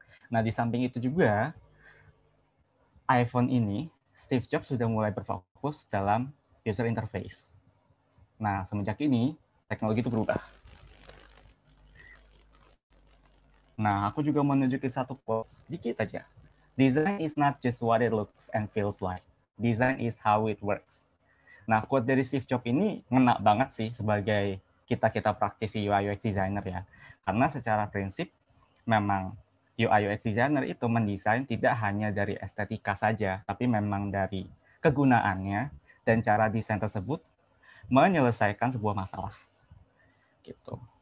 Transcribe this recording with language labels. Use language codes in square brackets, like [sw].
[id] Nah, di samping itu juga, iPhone ini, Steve Jobs sudah mulai berfokus dalam user interface. Nah, semenjak ini, teknologi itu berubah. Nah, aku juga mau nunjukin satu quotes, sedikit aja. [en] Design is not just what it looks and feels like. Design is how it works. [id] Nah, quote dari Steve Jobs ini ngena banget sih sebagai kita praktisi UI UX designer ya. Karena secara prinsip memang UI UX designer itu mendesain tidak hanya dari estetika saja, tapi memang dari kegunaannya dan cara desain tersebut menyelesaikan sebuah masalah. Gitu.